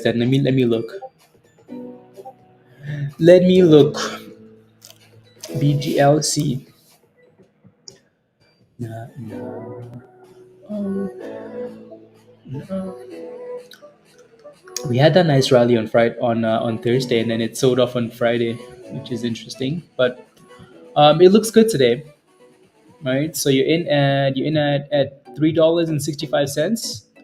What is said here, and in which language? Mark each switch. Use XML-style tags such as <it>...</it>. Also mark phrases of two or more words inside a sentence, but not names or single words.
<en>Then let me look. Let me look. BGLC. Nah, nah. We had that nice rally on Friday on Thursday, and then it sold off on Friday, which is interesting. But it looks good today, right? So you're in at $3.65.</en>